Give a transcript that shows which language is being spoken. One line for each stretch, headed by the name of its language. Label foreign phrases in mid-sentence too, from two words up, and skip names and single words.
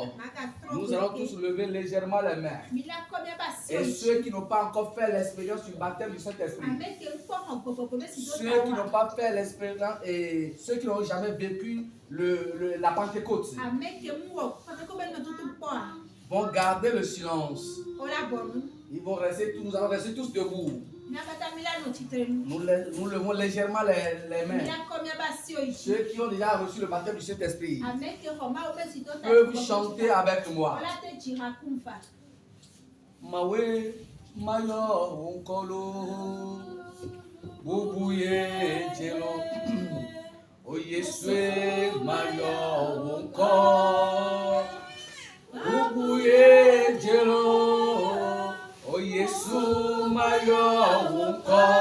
French: Nous allons tous lever légèrement les mains. Et ceux qui n'ont pas encore fait l'expérience du baptême du Saint-Esprit, ceux qui n'ont pas fait l'expérience et ceux qui n'ont jamais vécu la Pentecôte, vont garder le silence. Ils vont rester, nous allons rester tous debout. Nous levons légèrement les mains. Ceux qui ont déjà reçu le baptême du Saint-Esprit peuvent chanter avec moi. Mawe mayo onkolo bubuye jelo oyeswe mayo onko bubuye jelo oyesu mayo onko